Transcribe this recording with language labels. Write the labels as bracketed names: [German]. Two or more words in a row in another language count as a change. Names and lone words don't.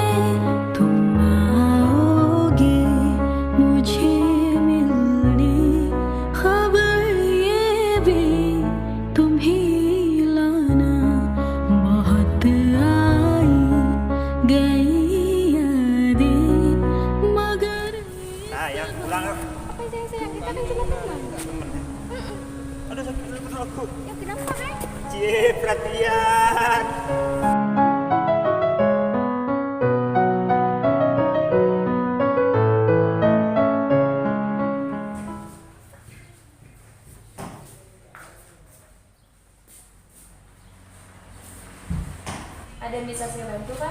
[Hindi] तुम आओगे मुझे मिलने, खबर ये भी तुम ही लाना। बहुत आई गई यादें मगर [Indonesian] Nah ya pulang yuk. Apa yang sayang? Kita kan cuma teman. Aduh sakit betul aku. Ya kenapa kan? Cie perhatian. Ada yang bisa saya bantu Pak?